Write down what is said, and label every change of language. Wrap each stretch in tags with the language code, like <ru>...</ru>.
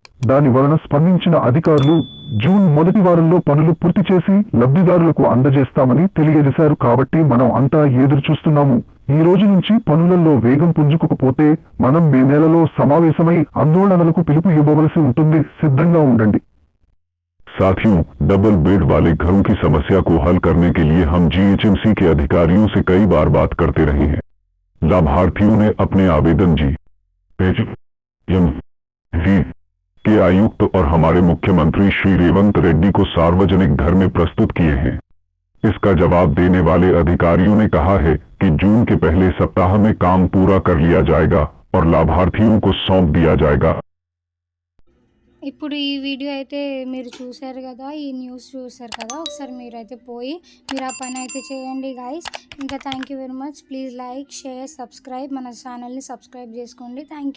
<te>దాని వలన స్పందించిన అధికారులు జూన్ మొదటి వారంలో పనులు పూర్తి చేసి లబ్ధిదారులకు అందజేస్తామని తెలియజేశారు. కాబట్టి మనం అంతా ఎదురు చూస్తున్నాము. ఈ రోజు నుంచి పనులలో వేగం పుంజుకోకపోతే మనం మే నెలలో సమావేశమై ఆందోళనలకు పిలుపు ఇవ్వవలసి ఉంటుంది. సిద్ధంగా ఉండండి.</te> <hi>साथियों, डबल बेड वाले घरों की समस्या को हल करने के लिए हम जीएचएमसी के अधिकारियों से कई बार बात करते रहे हैं। लाभार्थियों ने अपने आवेदन जी के आयुक्त और हमारे मुख्यमंत्री श्री रेवंत रेड्डी को सार्वजनिक घर में प्रस्तुत किए हैं। इसका जवाब देने वाले अधिकारियों ने कहा है कि जून के पहले सप्ताह में काम पूरा कर लिया जाएगा और लाभार्थियों को सौंप दिया जाएगा।</hi> <te>ఇప్పుడు ఈ వీడియో అయితే మీరు చూశారు కదా, ఈ న్యూస్ చూశారు కదా, ఒకసారి మీరైతే పోయి మీరు ఆ పని అయితే చేయండి గాయస్. ఇంకా</te> <en>Thank you very much.</en> <te>Please like, share, subscribe, మన ఛానల్ని సబ్స్క్రైబ్ చేసుకోండి. Thank you.</te>